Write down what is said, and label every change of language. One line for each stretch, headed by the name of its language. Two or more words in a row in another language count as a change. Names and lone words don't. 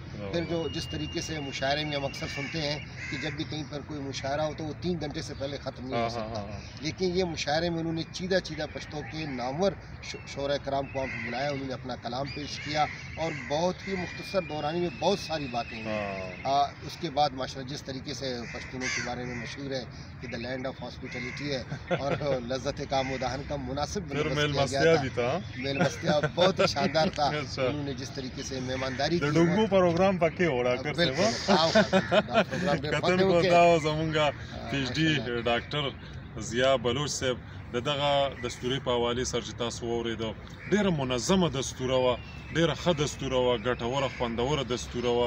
Urdu: پھر جو جس طریقے سے مشاعرے میں ہم اکثر سنتے ہیں کہ جب بھی کہیں پر کوئی مشاعرہ ہو تو وہ 3 گھنٹے سے پہلے ختم نہیں ہو سکتا، لیکن یہ مشاعرے میں انہوں نے چیدہ چیدہ پشتوں کے نامور شعراء کرام کو وہاں پہ بلایا، انہوں نے اپنا کلام پیش کیا اور بہت ہی مختصر دورانی میں بہت ساری باتیں ہیں. اس کے بعد ماشاء اللہ جس طریقے سے پشتونوں کے بارے میں مشہور ہے کہ
English: the land of hospitality
Urdu: ہے اور لذت کام و دہن کا مناسب
Pashto: میل مستیا
Urdu: بہت ہی شاندار تھا. انہوں نے جس طریقے سے مہمانداری کی
Pashto: پروگرام پکې و ډاکټر ډاکټر ضیاء بلوچ صاحب د دغه دستورې په حوالې سره چې تاسو واورېدو، ډېره منظمه دستوره وه، ډېره ښه دستوره وه، ګټوره خوندوره دستوره وه.